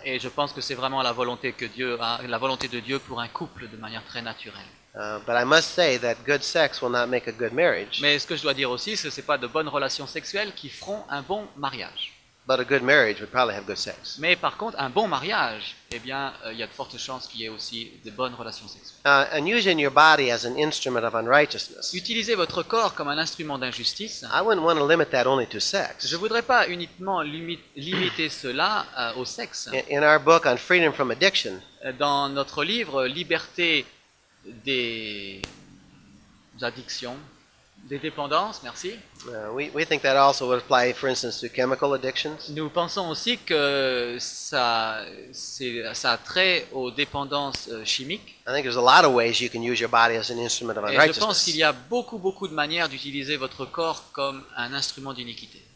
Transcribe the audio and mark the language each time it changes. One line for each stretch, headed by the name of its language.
French: Et je pense que c'est vraiment la volonté de Dieu pour un couple de manière très naturelle.
English: But I must say that good sex will not make a good marriage,
French: Mais ce que je dois dire aussi, c'est que ce n'est pas de bonnes relations sexuelles qui feront un bon mariage.
English: but a good marriage would probably have good sex.
French: Mais par contre, un bon mariage, eh bien, il y a de fortes chances qu'il y ait aussi de bonnes relations sexuelles.
English: And using your body as an instrument of unrighteousness,
French: Utilisez votre corps comme un instrument d'injustice.
English: I wouldn't want to limit that only to sex.
French: Je ne voudrais pas uniquement limiter cela au sexe.
English: In our book on freedom from addiction,
French: Dans notre livre Liberté des addictions, Des dépendances, merci.
English: We think that also would apply, for instance, to chemical addictions.
French: Nous pensons aussi que ça a trait aux dépendances chimiques.
English: I think there's a lot of ways you can use your body as an instrument of
French: Et je pense qu'il
English: unrighteousness.
French: y a beaucoup de manières d'utiliser votre corps comme un instrument d'iniquité.